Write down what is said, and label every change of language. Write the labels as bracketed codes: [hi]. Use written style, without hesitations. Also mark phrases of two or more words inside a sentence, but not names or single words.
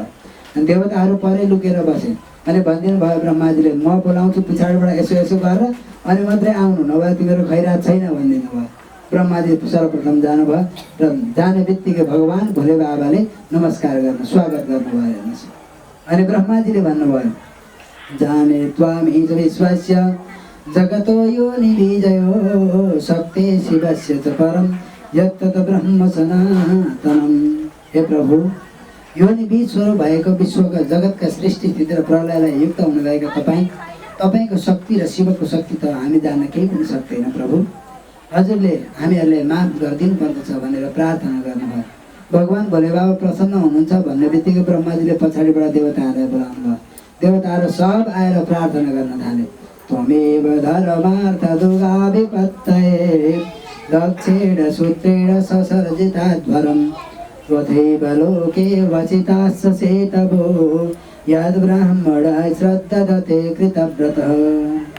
[ne] अनि देवताहरू परे लुकेर बसे। अनि भनिदिनु भयो ब्रह्माजीले, म बोलाउँछु पछाडिबाट यसो यसो गरेर अनि मात्रै आउनु, नभए तिमीहरू खैरात छैन भनिदिनु भयो। ब्रह्माजी सर्वप्रथम जानुभयो र जाने बित्तिकै भगवान् भोले बाबाले नमस्कार गर्नु स्वागत गर्नुभयो। हेर्नुहोस्, अनि ब्रह्माजीले भन्नुभयो, [sa] जाने त्वामि च विश्वस्य जगतो योनिबीजयो शक्ति शिवस्य च परम यत्तत ब्रह्म सनातनम। [ne] हे प्रभु, योनिबीज स्वरूप भएको विश्वका जगतका सृष्टि स्थिति र प्रलयलाई युक्त हुनुभएका तपाईँको शक्ति र शिवको शक्ति त हामी जान्न केही पनि सक्दैन। प्रभु, हजुरले हामीहरूलाई माफ गरिदिनु पर्दछ भनेर प्रार्थना गर्नुभयो। भगवान् भोले बाबा प्रसन्न हुनुहुन्छ भन्ने बित्तिकै ब्रह्माजीले पछाडिबाट देवताहरूलाई बोलाउनु भयो। देवताहरू सब आएर प्रार्थना गर्न थाले। [sa] त्वमेव धर्मार्थ दुर्गाभिपत्तये दक्षेण सूत्रेण ससर्जिताध्वरम् त्वथैव लोके वचितास्स सेतवो यद्ब्राह्मण श्रद्धते कृतव्रतः।